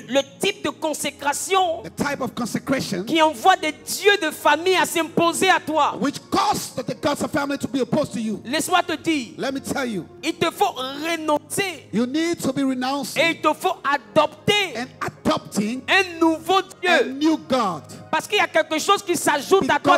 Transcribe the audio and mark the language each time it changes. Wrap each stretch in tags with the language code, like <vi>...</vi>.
<fr>le type de consécration</fr> <en>The type of consecration</en> <fr>qui envoie des dieux de famille à s'imposer à toi.</fr> <en>which caused the gods of family to be opposed to you.</en> <fr>Laisse-moi te dire,</fr> <en>Let me tell you.</en> <fr>il te faut renoncer</fr> <en>You need to be renouncing</en> <fr>et il te faut adopter</fr> <en>and adopting</en> <fr>un nouveau</fr> <en>a</en> <fr>Dieu.</fr> <en>new God.</en> <fr>Parce qu'il y a quelque chose qui s'ajoute à toi</fr>